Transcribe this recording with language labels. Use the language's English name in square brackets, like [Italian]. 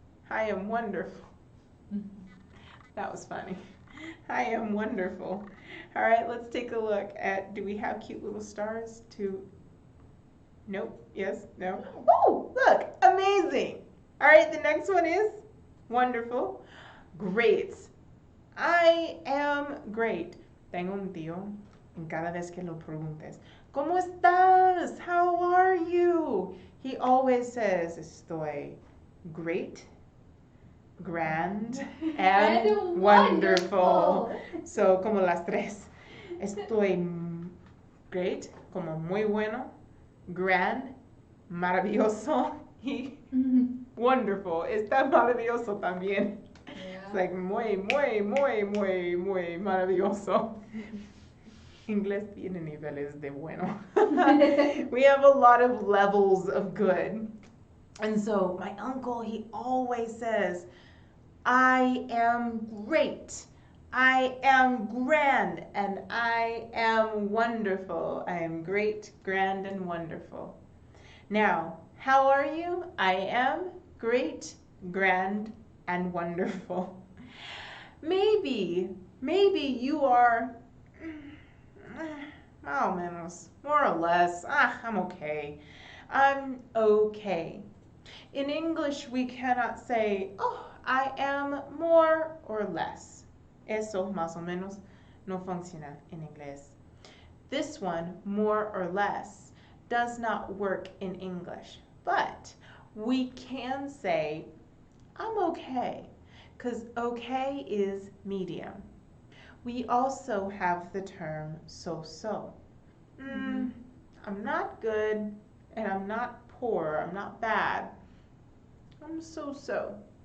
[English] I am wonderful. That was funny. I am wonderful. All right, let's take a look at, do we have cute little stars to, nope, yes, no. Oh, look, amazing. All right, the next one is wonderful. Great. I am great. [Spanish] Tengo un tío, en cada vez que lo preguntes, ¿cómo estás? [English] How are you? He always says, estoy great, grand, and wonderful. [Spanish] So, como las tres. Estoy great, como muy bueno, grand, maravilloso, y wonderful. Está maravilloso también. [English] Yeah. It's like [Spanish] muy maravilloso. Inglés tiene niveles de bueno. [English] We have a lot of levels of good. And so my uncle, he always says, I am great, I am grand, and I am wonderful. I am great, grand, and wonderful. Now, how are you? I am great, grand, and wonderful. Maybe you are, [Spanish] más o menos, [English] more or less, I'm okay. I'm okay. In English, we cannot say, oh, I am more or less. [Spanish] Eso, más o menos, no funciona en inglés. [English] This one, more or less, does not work in English. But we can say, I'm okay, because okay is medium. We also have the term so-so. I'm not good, and I'm not poor, I'm not bad. I'm so-so.